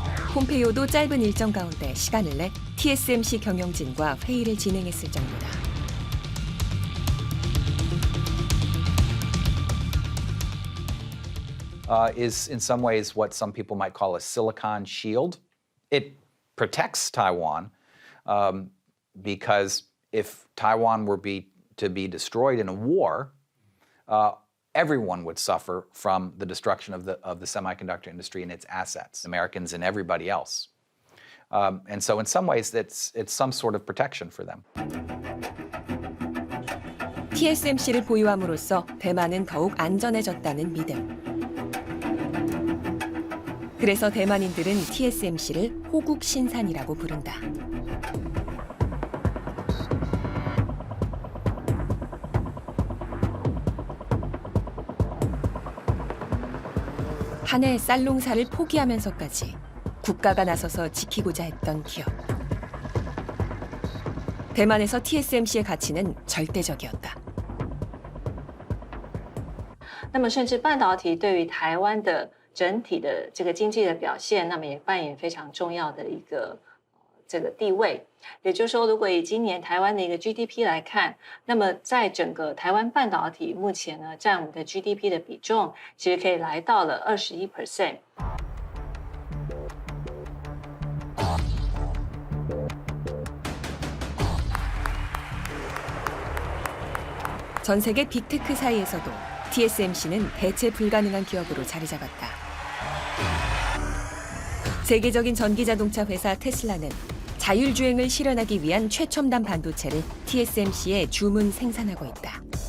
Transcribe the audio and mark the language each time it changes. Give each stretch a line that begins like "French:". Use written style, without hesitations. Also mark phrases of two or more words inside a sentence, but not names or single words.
Korean: 폼페이오도 짧은 일정 가운데 시간을 내 TSMC 경영진과 회의를 진행했을 정도다.
English: Is in some ways what some people might call a silicon shield. It protects Taiwan because if Taiwan were to be destroyed in a war, everyone would suffer from the destruction of the semiconductor industry and its assets, Americans and everybody else. And so in some ways, it's some sort of protection for them.
Korean: TSMC를 보유함으로써 대만은 더욱 안전해졌다는 믿음. 그래서 대만인들은 TSMC를 호국 신산이라고 부른다. 한 해 쌀농사를 포기하면서까지 국가가 나서서 지키고자 했던 기업. 대만에서 TSMC의 가치는 절대적이었다.
Chinese: 那么，甚至半导体对于台湾的整体的这个经济的表现，那么也扮演非常重要的一个这个地位。也就是说，如果以今年台湾的一个 GDP 来看，那么在整个台湾半导体目前呢，占我们的 GDP 的比重，其实可以来到了21%。
Korean: 전 세계 빅테크 사이에서도 TSMC는 대체 불가능한 기업으로 자리 잡았다. 세계적인 전기자동차 회사 테슬라는 자율주행을 실현하기 위한 최첨단 반도체를 TSMC에 주문 생산하고 있다.